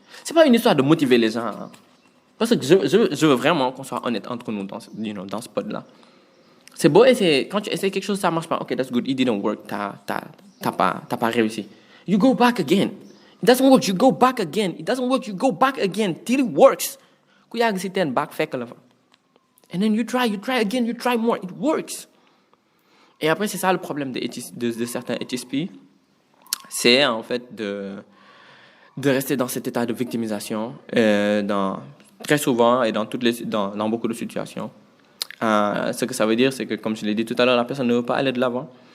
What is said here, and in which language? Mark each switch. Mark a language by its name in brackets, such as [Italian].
[French] C'est pas une histoire de motiver les gens. Hein. Parce que je veux vraiment qu'on soit honnête entre nous dans ce pod-là. C'est beau essayer. Quand tu essaies quelque chose, ça marche pas. [English] Okay, that's good. It didn't work. [French] T'as pas réussi. [English] You go back again. It doesn't work. You go back again. It doesn't work. You go back again till it works. [Wolof] Ku yàgg si teen back fekk la fa. [English] And then you try again, you try more. It works. [French] Et après, c'est ça le problème de certains HSP. C'est en fait de rester dans cet état de victimisation très souvent et dans beaucoup de situations. Ce que ça veut dire, c'est que, comme je l'ai dit tout à l'heure, la personne ne veut pas aller de l'avant.